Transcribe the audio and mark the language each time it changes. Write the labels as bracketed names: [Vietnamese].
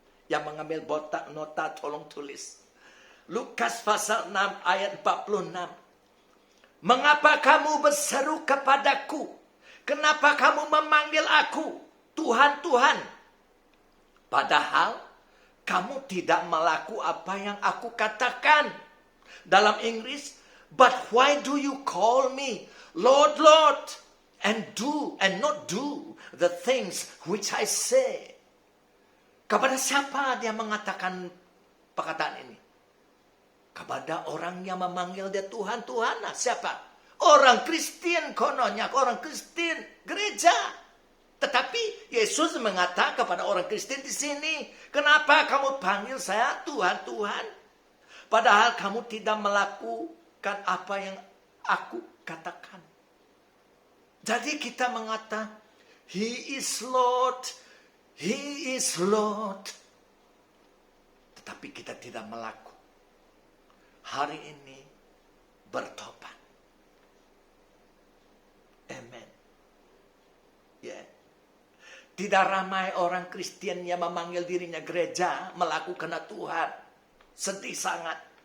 [Malay] Yang mengambil botak nota tolong tulis. Lukas pasal 6 ayat 46. Mengapa kamu berseru kepadaku? Kenapa kamu memanggil aku Tuhan, Tuhan? Padahal kamu tidak melakukan apa yang aku katakan. Dalam Inggris, [English] but why do you call me Lord, Lord, and not do the things which I say? [Malay] Kepada siapa dia mengatakan perkataan ini? Kepada orang yang memanggil dia Tuhan, Tuhan. Nah, siapa? Orang Kristen kononnya, orang Kristen gereja. Tetapi Yesus mengatakan kepada orang Kristen di sini, kenapa kamu panggil saya Tuhan, Tuhan? Padahal kamu tidak melakukan apa yang aku katakan. Jadi kita mengatakan, [English] He is Lord, He is Lord. [Malay] Tetapi kita tidak melakukan. Hari ini bertobat. Amen. Ya. Tidak ramai orang Kristen yang memanggil dirinya gereja, melakukan Tuhan. Sedih sangat.